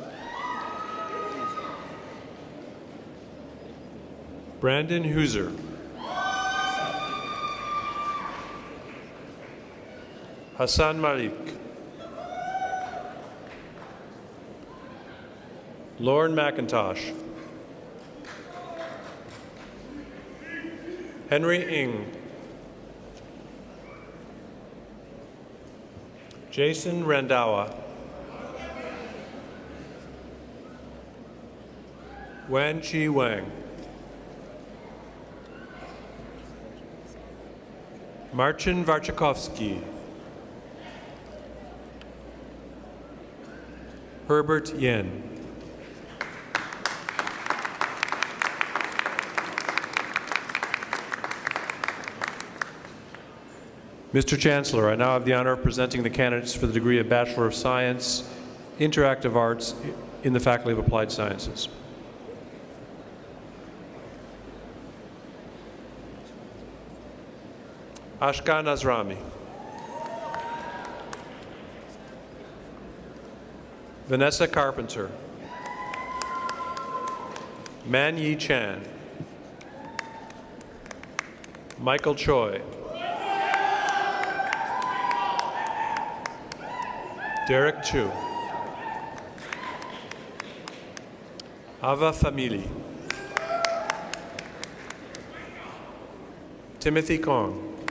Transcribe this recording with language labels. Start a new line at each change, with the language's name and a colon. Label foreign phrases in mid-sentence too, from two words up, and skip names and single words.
English: Brandon Huser. Hassan Malik. Lauren McIntosh. Henry Ng. Jason Randawa. Wan Chi Wang. Marcin Warczakowski. Herbert Yen. Mr. Chancellor, I now have the honor of presenting the candidates for the degree of Bachelor of Science, Interactive Arts in the Faculty of Applied Sciences. Ashkan Azrami. Vanessa Carpenter. Man Yi Chan. Michael Choi. Derek Chu. Ava Famili. Timothy Kong.